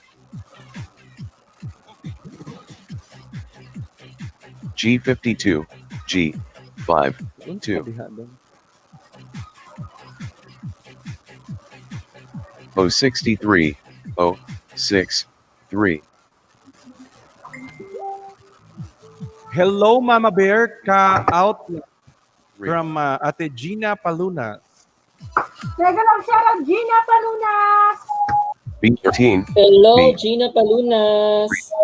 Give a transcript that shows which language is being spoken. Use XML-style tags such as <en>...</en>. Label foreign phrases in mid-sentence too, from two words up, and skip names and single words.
<en>G52, G, 5, 2. O 63, O, 6, 3. Hello, Mama Bear. Ka-out from Ate Gina Palunas.</en> <tl>Teka lang, shoutout Gina Palunas!</tl> <en>B13, Hello, B. Gina Palunas.</en>